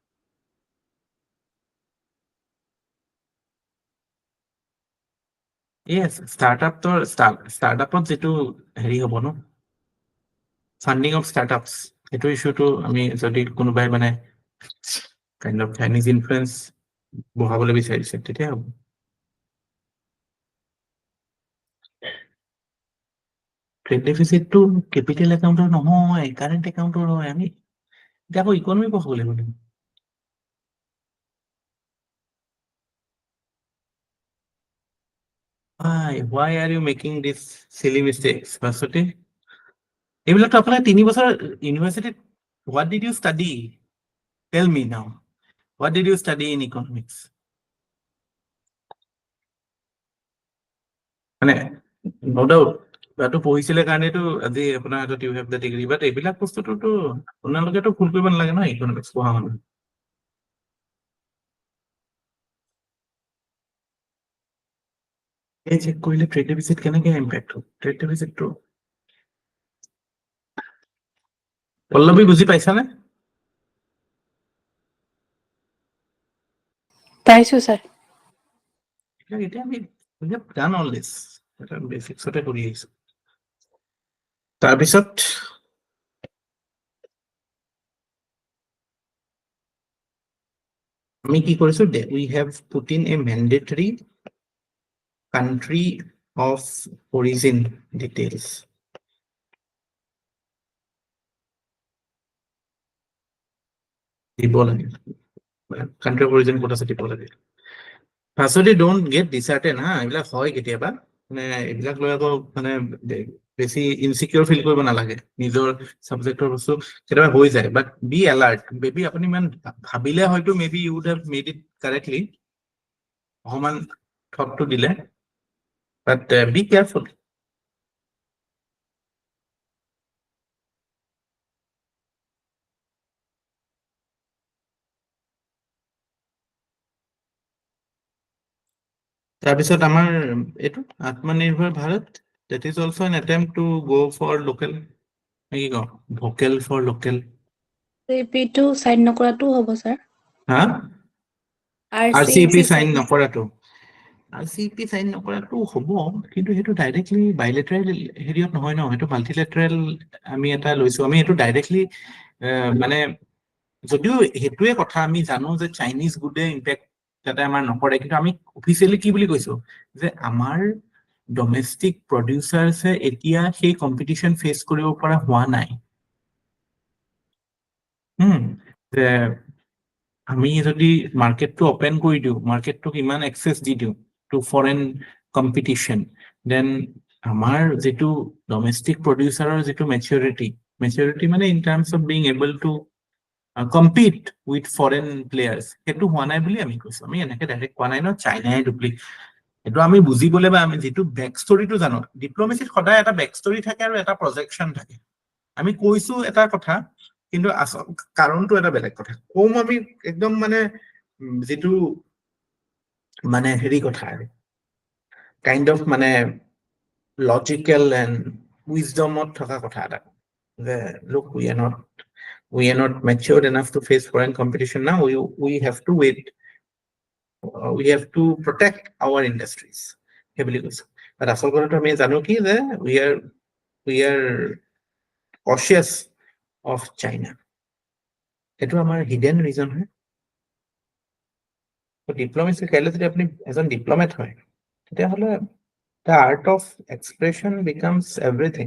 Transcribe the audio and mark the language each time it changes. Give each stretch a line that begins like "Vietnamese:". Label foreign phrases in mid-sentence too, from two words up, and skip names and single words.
Assamese: Yes, startup যেটো হেৰি হ'ব ন
English: funding of startups
Assamese: এটো ইস্যুটো আমি যদি কোনোবাই মানে
English: kind of Chinese influence
Assamese: বহাবলৈ বিচাৰিছে তেতিয়া হ'ব
English: trade deficit to capital
Assamese: একাউন্টৰ নহয়
English: current account
Assamese: হয় আমি দেখো ইকনমি পঢ়িব লাগিব
English: why are you making these silly mistakes Vasoti
Assamese: এইবিলাকতো আপোনাৰ 3 বছৰ ইউনিভাৰ্সিটিত
English: what did you study tell me now what did you study in economics
Assamese: মানে
English: no doubt
Assamese: তাতো পঢ়িছিলে কাৰণেতো আজি আপোনাৰ হাতত
English: you have the degree
Assamese: but এইবিলাক বস্তুটোতো আপোনালোকেতো ভুল কৰিব নালাগে ন ইকনমিক্স পঢ়া মানুহ এই চেক কৰিলে
English: trade deficit
Assamese: কেনেকৈ ইম্প্যাক্ট হ'ব ট্ৰেড ডেফিসিটটো পল্লৱী বুজি পাইছানে পাইছো স্যার এতিয়া আমি
English: we have done all this
Assamese: এটা বেসিক্সতে কৰি আহিছো তাৰপিছত আমি কি কৰিছো
English: we have put in a mandatory country of origin details
Assamese: দিব লাগে
English: country of origin
Assamese: ক'ত আছে দিব লাগে
English: firstly don't get disheartened
Assamese: এইবিলাক হয় কেতিয়াবা মানে এইবিলাক লৈ আকৌ মানে বেছি
English: insecure feel
Assamese: কৰিব নালাগে নিজৰ সাবজেক্টৰ বস্তু কেতিয়াবা হৈ যায়
English: but be alert baby
Assamese: আপুনি ইমান ভাবিলে হয়তো
English: maybe you would have made it correctly
Assamese: অকমান থটটো দিলে
English: but be careful
Assamese: তাৰপিছত আমাৰ এইটো আত্মনিৰ্ভৰ ভাৰত
English: that is also an attempt to go for local
Assamese: কি কওঁ
English: vocal for local
Assamese: টো সাইন নকৰাটো হ'ব স্যার RCEP সাইন নকৰাটো RCEP সাইন নকৰাটো হ'ব কিন্তু সেইটো
English: directly bilateral
Assamese: হেৰিয়ত নহয় ন সেইটো মাল্টিলেটাৰেল আমি এটা লৈছো আমি সেইটো ডাইৰেক্টলি মানে যদিও হেতুৱে কথা আমি জানো যে
English: Chinese goods impact
Assamese: যাতে আমাৰ নকৰে কিন্তু আমি অফিচিয়ালি কি বুলি কৈছো যে আমাৰ
English: domestic producers
Assamese: এতিয়া সেই
English: competition face
Assamese: কৰিব পৰা হোৱা নাই যে আমি যদি মার্কেটটো ওপেন কৰি দিও মার্কেটটোক ইমান এক্সেস দি দিও
English: to foreign competition, then
Assamese: আমাৰ যেটো
English: domestic producer
Assamese: যেটো maturity মানে
English: in terms of being able to compete with foreign players,
Assamese: সেইটো হোৱা নাই বুলি আমি কৈছো। আমি এনেকে ডাইৰেক্ট কোৱা নাই ন চাইনাই ডুপ্লিকেট, এইটো আমি বুজিবলে বা আমি যেটো
English: back story
Assamese: জানো, ডিপ্লোমেচিত সদায় এটা
English: back story
Assamese: থাকে আৰু এটা প্ৰজেকশ্যন থাকে। আমি কৈছো এটা কথা, কিন্তু আসল কাৰণটো এটা বেলেগ কথা কম। আমি একদম মানে যেটো মানে হেৰি কথা আৰু
English: kind of
Assamese: মানে
English: logical and
Assamese: উইজডমত থকা কথা এটা যে
English: look, we are not matured enough to face foreign competition now. We have to wait. We have to protect our industries.
Assamese: But আচল কথাটো আমি জানো কি যে
English: we are cautious of China.
Assamese: এইটো আমাৰ
English: hidden reason
Assamese: হয়। So diplomacy ক'লে যদি আপুনি এজন diplomat হয়, তেতিয়া হ'লে
English: the art of expression becomes everything.